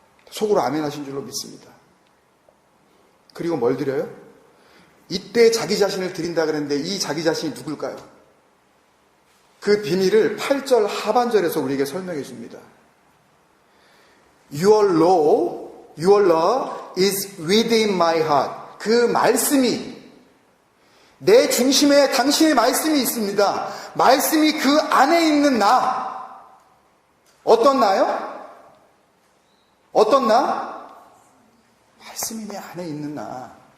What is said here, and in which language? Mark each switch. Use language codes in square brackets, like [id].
[ko] 속으로 아멘 하신 줄로 믿습니다. 그리고 뭘 드려요? 이때 자기 자신을 드린다 그랬는데 이 자기 자신이 누굴까요? 그 비밀을 8절 하반절에서 우리에게 설명해 줍니다. [en] Your law is within my heart. [ko] 그 말씀이 내 중심에 당신의 말씀이 있습니다. 말씀이 그 안에 있는 나. 어떤 나요? 어떤 나? 말씀이 내 안에 있는 나.